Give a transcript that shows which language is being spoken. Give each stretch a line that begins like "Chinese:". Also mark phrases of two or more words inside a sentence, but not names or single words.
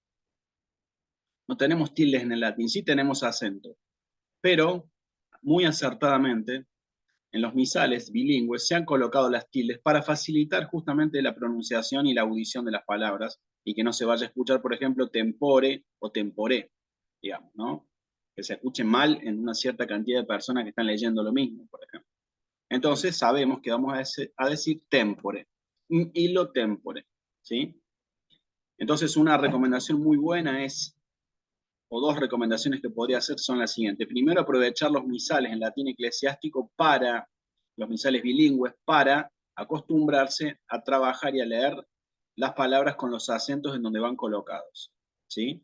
Spanish: No tenemos tildes en el latín, sí tenemos acento, pero muy acertadamente en los misales bilingües se han colocado las tildes para facilitar justamente la pronunciación y la audición de las palabras y que no se vaya a escuchar, por ejemplo, tempore o temporé, digamos, ¿no? Que se escuche mal en una cierta cantidad de personas que están leyendo lo mismo, por ejemplo. Entonces sabemos que vamos a decir
Latin: tempore, illo tempore,
Spanish: ¿sí? Entonces una recomendación muy buena es, o dos recomendaciones que podría hacer son las siguientes. Primero, aprovechar los misales en latín eclesiástico para, los misales bilingües, para acostumbrarse a trabajar y a leer las palabras con los acentos en donde van colocados, ¿sí?